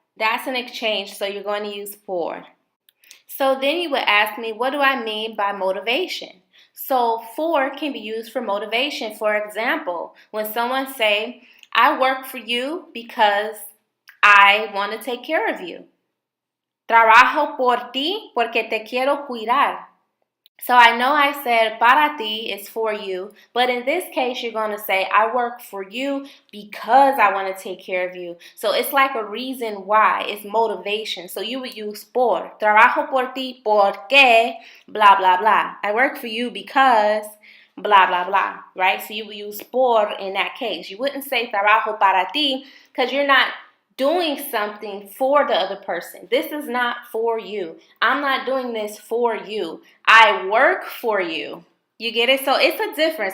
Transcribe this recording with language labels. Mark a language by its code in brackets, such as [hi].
[en] That's an exchange, so you're going to use por. So then you would ask me, what do I mean by motivation? So for can be used for motivation. For example, when someone say, I work for you because I want to take care of you. [es] Trabajo por ti porque te quiero cuidar. [en] So I know I said [es] para ti [en] is for you, but in this case, you're going to say, I work for you because I want to take care of you. So it's like a reason why. It's motivation. So you would use por. [es] Trabajo por ti porque blah, blah, blah. [en] I work for you because blah, blah, blah, right? So you would use por in that case. You wouldn't say [es] trabajo para ti [en] because you're not doing something for the other person. This is not for you. I'm not doing this for you. I work for you. You get it? So it's a difference.